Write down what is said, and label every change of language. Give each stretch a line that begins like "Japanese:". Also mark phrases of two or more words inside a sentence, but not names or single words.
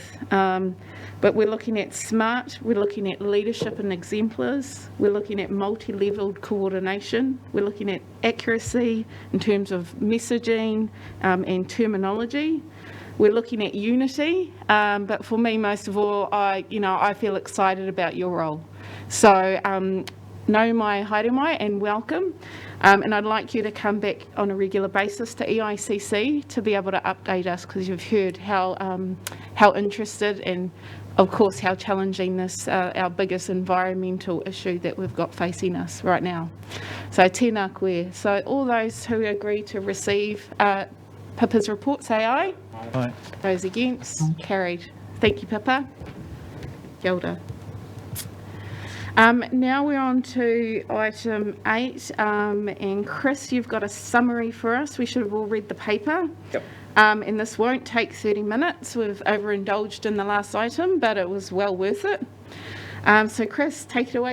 English: But we're looking at SMART, we're looking at leadership and exemplars, we're looking at multi-leveled coordination, we're looking at accuracy in terms of messaging and terminology. We're looking at unity, but for me, most of all, I feel excited about your role. So,
Māori: nau mai haere mai
English: and welcome. And I'd like you to come back on a regular basis to EICC to be able to update us, because you've heard how interested and, of course, how challenging this, our biggest environmental issue that we've got facing us right now. So,
Māori: tēnā koe.
English: So, all those who agree to receive Pippa's report, say aye. Aye. Those against, carried. Thank you, Pippa.
Māori: Kia ora.
English: Now we're on to item 8, and Chris, you've got a summary for us. We should have all read the paper. Yep. And this won't take 30 minutes. We've overindulged in the last item, but it was well worth it. So Chris, take it away.